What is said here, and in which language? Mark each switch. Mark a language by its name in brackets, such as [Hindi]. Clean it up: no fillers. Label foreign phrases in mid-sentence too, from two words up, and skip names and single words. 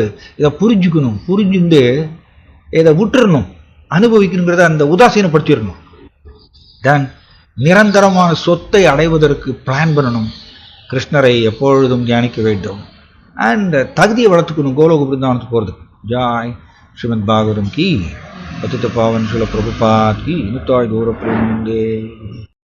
[Tamil] இதை புரிஞ்சுக்கணும், புரிஞ்சுட்டு இதை விட்டுறணும், அனுபவிக்கணுங்கிறத அந்த உதாசீனப்படுத்திடணும். தென் நிரந்தரமான சொத்தை அடைவதற்கு பிளான் பண்ணணும். கிருஷ்ணரை எப்பொழுதும் தியானிக்க வேண்டும். அண்ட் தகுதியை வளர்த்துக்கணும் கோலோக பிருந்தாவனத்துக்கு போகிறதுக்கு. [Hindi] ஜாய் श्रीमद् भागवतम की पतित पावन श्रील प्रभुपाद की निताय गौर प्रेमानंदे।